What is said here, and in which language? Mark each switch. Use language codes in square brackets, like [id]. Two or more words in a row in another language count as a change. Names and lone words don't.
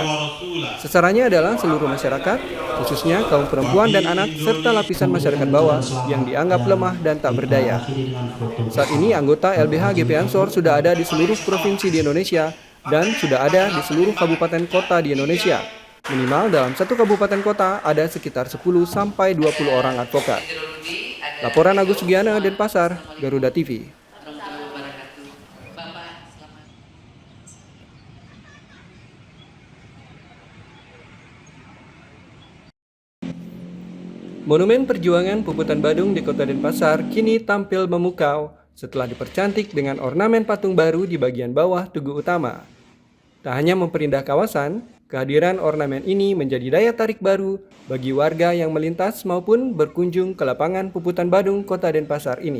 [id] Sasarannya adalah seluruh masyarakat, khususnya kaum perempuan dan anak, serta lapisan masyarakat bawah yang dianggap lemah dan tak berdaya. Saat ini, anggota LBH GP Ansor sudah ada di seluruh provinsi di Indonesia dan sudah ada di seluruh kabupaten kota di Indonesia. Minimal dalam satu kabupaten kota ada sekitar 10-20 orang advokat. Laporan Agus Sugiana, Denpasar, Garuda TV. Monumen Perjuangan Puputan Badung di Kota Denpasar kini tampil memukau setelah dipercantik dengan ornamen patung baru di bagian bawah tugu utama. Tak hanya memperindah kawasan, kehadiran ornamen ini menjadi daya tarik baru bagi warga yang melintas maupun berkunjung ke lapangan Puputan Badung Kota Denpasar ini.